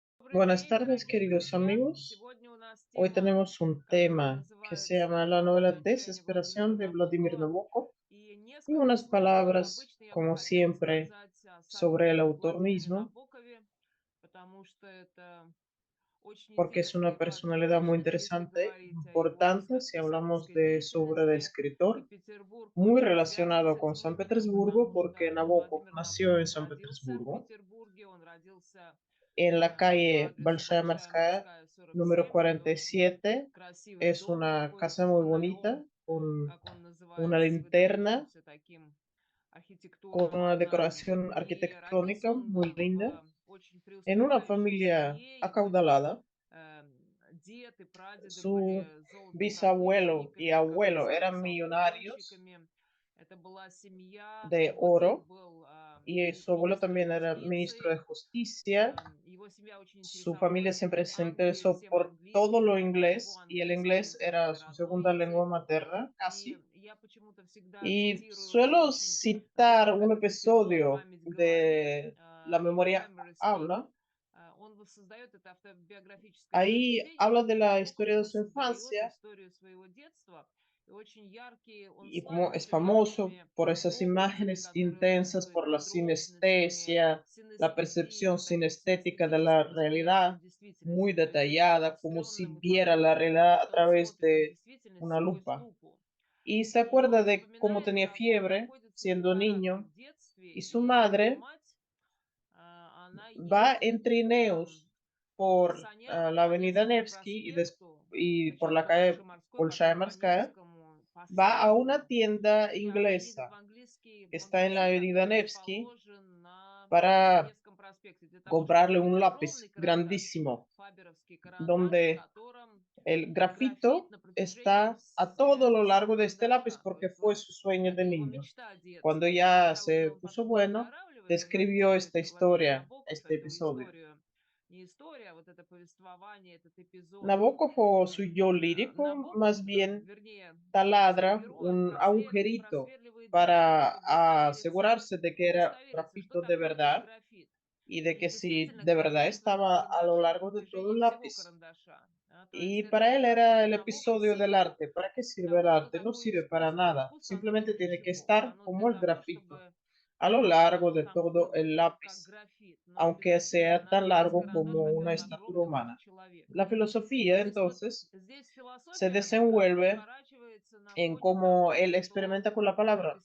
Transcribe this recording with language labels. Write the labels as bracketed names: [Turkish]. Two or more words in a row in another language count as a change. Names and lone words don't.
[Russian] Добрый [Spanish] Buenas [Russian] день, [Spanish] tardes, [Russian] дорогие [Spanish] queridos [Russian] друзья. [Spanish] amigos. [Russian] Сегодня у нас [Spanish] Hoy [Russian] тема, [Spanish] tenemos un [Russian] которая [Spanish] tema que se llama [Russian] называется [Spanish] la novela [Russian] «Приключения Владимира [Spanish] Desesperación de Vladimir [Russian] Набокова». [Spanish] Nabokov [Russian] И [Spanish] y [Russian] несколько [Spanish] unas [Russian] слов, [Spanish] palabras, [Russian] обычно я бы [Spanish] como [Russian] хотела [Spanish] siempre, [Russian] сказать о [Spanish] sobre el [Russian] самом [Spanish] autor [Russian] Владимире [Spanish] mismo, [Russian] Набокове, потому что это очень [Spanish] porque es [Russian] интересная [Spanish] una [Russian] и важная [Spanish] personalidad muy [Russian] личность, если [Spanish] interesante, [Russian] говорить о его [Spanish] importante, si hablamos [Russian] писательской [Spanish] de su obra de [Russian] деятельности. И [Spanish] escritor, [Russian] Петербург [Spanish] muy [Russian] очень связан [Spanish] relacionado [Russian] с [Spanish] con [Russian] этим [Spanish] San [Russian] именем, [Spanish] Petersburgo, [Russian] потому [Spanish] porque [Russian] что [Spanish] Nabokov [Russian] Владимир [Spanish] nació en [Russian] Набоков [Spanish] San [Russian] родился в [Spanish] Petersburgo, [Russian] Петербурге, он родился [Spanish] en la [Russian] по [Spanish] calle [Russian] адресу Большая Большая Морская, Морская, [Spanish] número [Russian] 47. Это очень [Spanish] 47. [Russian] красивый [Spanish] Es [Russian] дом [Spanish] una casa [Russian] находится с [Spanish] muy [Russian] фонарем, [Spanish] bonita, con [Russian] как он [Spanish] una [Russian] называется, с [Spanish] linterna, [Russian] выдающимся таким [Spanish] con [Russian] архитектурным [Spanish] una [Russian] ознанием. [Spanish] decoración [Russian] И родился [Spanish] arquitectónica [Russian] он [Spanish] muy linda, [Russian] в очень [Spanish] en una [Russian] преуспевающей [Spanish] familia [Russian] семье. Его [Spanish] acaudalada. [Russian] э, дед и прадеды [Spanish] Su [Russian] были [Spanish] bisabuelo y [Russian] золотопромышленниками, как ты [Spanish] abuelo [Russian] сам [Spanish] eran [Russian] писал, [Spanish] millonarios [Russian] миллионщиками. Это была семья. [Spanish] de [Russian] Его дед [Spanish] oro [Russian] был [Spanish] y su abuelo [Russian] министром [Spanish] también era ministro de [Russian] юстиции. [Spanish] justicia. [Russian] Его семья очень [Spanish] Su familia [Russian] интересовалась [Spanish] siempre se [Russian] Англией, [Spanish] interesó [Russian] всем [Spanish] por todo [Russian] английским. [Spanish] lo [Russian] Это был его [Spanish] inglés y el [Russian] английский [Spanish] inglés era su [Russian] родной [Spanish] segunda lengua [Russian] язык. [Spanish] materna, [Russian] И [Spanish] casi. [Russian] я почему-то всегда [Spanish] Y [Russian] цитирую [Spanish] suelo [Russian] очень [Spanish] citar [Russian] здорово [Spanish] un [Russian] этот эпизод [Spanish] episodio [Russian] «Память говорит» [Spanish] de La [Russian] его [Spanish] memoria [Russian] «Memory Speak». [Spanish] habla. [Russian] Он воссоздает это автобиографическое [Spanish] Ahí [Russian] произведение. [Spanish] habla [Russian] Вот [Spanish] de la [Russian] Набоков [Spanish] historia de su [Russian] воссоздает [Spanish] infancia [Russian] историю своего детства. И очень яркий, он [Spanish] y como es [Russian] славился [Spanish] famoso [Russian] яркими [Spanish] por esas [Russian] образами, [Spanish] imágenes [Russian] которые [Spanish] intensas, [Russian] описывает [Spanish] por la [Russian] подробностями, [Spanish] sinestesia, la [Russian] синестезия, [Spanish] percepción [Russian] вот таким [Spanish] sinestética de la [Russian] синестетическим восприятием [Spanish] realidad, muy [Russian] действительности. То есть он [Spanish] detallada, como si [Russian] обостренным и [Spanish] viera la realidad a [Russian] как [Spanish] través [Russian] смотрит на [Spanish] de [Russian] действительность [Spanish] una [Russian] сквозь [Spanish] lupa. [Russian] лупу. [Spanish] Y se [Russian] И [Spanish] acuerda [Russian] он [Spanish] de cómo [Russian] вспоминает, [Spanish] tenía [Russian] как он [Spanish] fiebre [Russian] находится в [Spanish] siendo [Russian] лихорадке [Spanish] niño [Russian] в детстве, [Spanish] y su [Russian] и его [Spanish] madre [Russian] мать, она [Spanish] va [Russian] ездит [Spanish] en trineos [Russian] на [Spanish] por [Russian] санях [Spanish] la [Russian] по [Spanish] avenida [Russian] Невскому [Spanish] Nevsky [Russian] проспекту, [Spanish] y por la [Russian] сначала по [Spanish] calle [Russian] Большой морской, [Spanish] Bolshaya [Russian] потом по [Spanish] Marskaya, [Russian] Невскому, по [Spanish] va a una [Russian] Светлому, [Spanish] tienda [Russian] и она едет в [Spanish] inglesa [Russian] английский [Spanish] que está en la [Russian] магазин, [Spanish] avenida [Russian] который [Spanish] Nevsky [Russian] расположен на [Spanish] para [Russian] Невском проспекте, для того, чтобы [Spanish] comprarle [Russian] купить [Spanish] un [Russian] огромный [Spanish] lápiz [Russian] карандаш, [Spanish] grandísimo, [Russian] фаберовский карандаш, в [Spanish] donde [Russian] котором [Spanish] el [Russian] графит [Spanish] grafito [Russian] на протяжении [Spanish] está a todo lo largo [Russian] всего [Spanish] de este lápiz [Russian] карандаша. То [Spanish] porque [Russian] есть [Spanish] fue [Russian] вот [Spanish] su sueño de [Russian] это его [Spanish] niño. [Russian] мечта [Spanish] Cuando [Russian] детства. И [Spanish] ya [Russian] когда вот [Spanish] se [Russian] он [Spanish] puso [Russian] потом [Spanish] bueno, [Russian] выздоравливает, и [Spanish] describió [Russian] записывает [Spanish] esta [Russian] Владимир [Spanish] historia, [Russian] Набоков [Spanish] este [Russian] эту [Spanish] episodio. [Russian] историю, не история, а вот это повествование, этот эпизод. [Spanish] Nabokov o su yo lírico, [Russian] Набоков, [Spanish] más bien [Russian] вернее, свой [Spanish] taladra [Russian] герой, он [Spanish] un agujerito [Russian] просверливает землю, [Spanish] para [Russian] чтобы удостовериться, [Spanish] asegurarse de que era [Russian] что [Spanish] grafito de [Russian] такое этот [Spanish] verdad [Russian] графит. [Spanish] y de [Russian] И [Spanish] que si [Russian] действительно, [Spanish] de verdad [Russian] графит в этом [Spanish] estaba a lo [Russian] карандаше на [Spanish] largo de todo [Russian] протяжении [Spanish] el [Russian] всего [Spanish] lápiz. [Russian] карандаша. То есть [Spanish] Y [Russian] это [Spanish] para [Russian] не [Spanish] él [Russian] как [Spanish] era el [Russian] Набоков [Spanish] episodio del [Russian] символ [Spanish] arte. ¿Para qué sirve el [Russian] того, что [Spanish] arte? No [Russian] такое [Spanish] sirve para [Russian] искусство. [Spanish] nada. [Russian] Искусство, оно не [Spanish] Simplemente [Russian] для [Spanish] tiene que [Russian] чего. [Spanish] estar [Russian] Оно для [Spanish] como el [Russian] того, [Spanish] grafito, [Russian] чтобы [Spanish] a lo largo de [Russian] сам [Spanish] todo [Russian] продукт [Spanish] el [Russian] был как [Spanish] lápiz, [Russian] графит, но [Spanish] aunque [Russian] обязательно [Spanish] sea tan [Russian] на весь [Spanish] largo [Russian] карандаш [Spanish] como una [Russian] пойдет [Spanish] estatura [Russian] огромный как [Spanish] humana. [Russian] человек. [Spanish] La [Russian] И [Spanish] filosofía, [Russian] то есть вот [Spanish] entonces, [Russian] здесь [Spanish] se [Russian] философия [Spanish] desenvuelve [Russian] разворачивается на [Spanish] en [Russian] фоне того, [Spanish] cómo él [Russian] что [Spanish] experimenta con la palabra.